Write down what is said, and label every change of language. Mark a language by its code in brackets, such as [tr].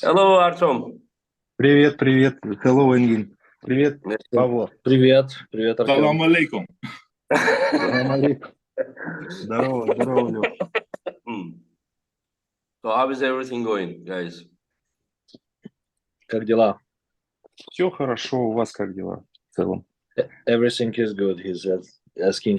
[en] Hello, Artem. [ru] Привет, привет. [en] Hello, Engin. [ru] Привет, Павло. Привет. Привет, Артем. [ar] Salam alaikum. [ru] Салам алейкум. Здорово, здорово, Лёш. [en] So how is everything going, guys? [ru] Как дела? Все хорошо, у вас как дела в целом? [en] Everything is good, he said, asking